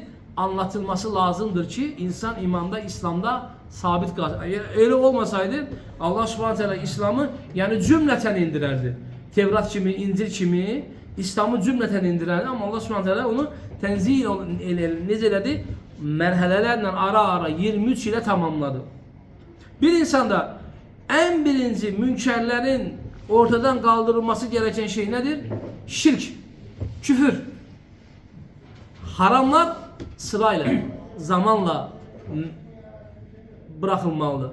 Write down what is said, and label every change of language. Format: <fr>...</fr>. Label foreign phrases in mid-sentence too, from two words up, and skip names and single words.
<az>Anlatılması lazımdır ki, insan imanda, İslamda sabit qalsın.</az> <tr>Öyle olmasaydı</tr> <az>Allah Subhanahu teala İslam'ı yəni cümleten indirərdi. Tevrat kimi, İncil kimi İslam'ı cümleten indirərdi, amma Allah Subhanahu teala onu tenzil necə elədi? Mərhələlərlə ara-ara 23 ilə tamamladı.</az> <tr>Bir insanda en birinci münkerlərin ortadan kaldırılması gereken şey nedir? Şirk, küfür. Haramlar sırayla, zamanla bırakılmalıdır.</tr>